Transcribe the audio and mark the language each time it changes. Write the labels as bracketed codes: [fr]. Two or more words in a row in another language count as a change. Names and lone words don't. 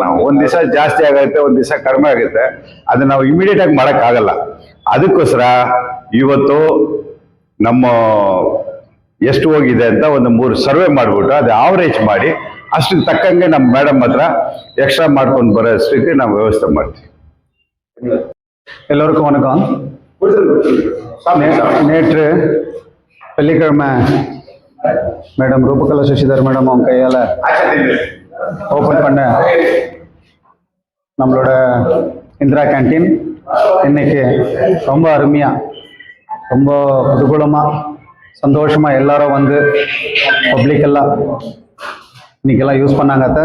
[kn] ನಾವು ಒಂದ್ ದಿವಸ ಜಾಸ್ತಿ ಆಗುತ್ತೆ, ಒಂದ್ ದಿವಸ ಕಡಿಮೆ ಆಗುತ್ತೆ, ಅದನ್ನ ನಾವು ಇಮಿಡಿಯೇಟ್ ಆಗಿ ಮಾಡಕ್ ಆಗಲ್ಲ. ಅದಕ್ಕೋಸ್ಕರ ಇವತ್ತು ನಮ್ಮ ಎಷ್ಟು ಹೋಗಿದೆ ಅಂತ ಒಂದು 3 ಸರ್ವೆ ಮಾಡ್ಬಿಟ್ಟು ಅದು ಆವರೇಜ್ ಮಾಡಿ ಅಷ್ಟಕ್ಕೆ ತಕ್ಕಂಗೆ ನಮ್ಮ ಮೇಡಮ್ ಹತ್ರ ಎಕ್ಸ್ಟ್ರಾ ಮಾಡ್ಕೊಂಡು ಬರೋಷ್ಟಕ್ಕೆ ನಾವು ವ್ಯವಸ್ಥೆ ಮಾಡ್ತೀವಿ. [ta] எல்லோருக்கும் வணக்கம். நேற்று வெள்ளிக்கிழமை மேடம் ரூபகலா சசிதர் மேடம் அவங்க கையால் ஓப்பன் பண்ண நம்மளோட இந்திரா கேன்டீன் இன்னைக்கு ரொம்ப அருமையாக, ரொம்ப குதூகலமாக, சந்தோஷமாக எல்லாரும் வந்து பப்ளிக்கெல்லாம் இன்னைக்கெல்லாம் யூஸ் பண்ணாங்க.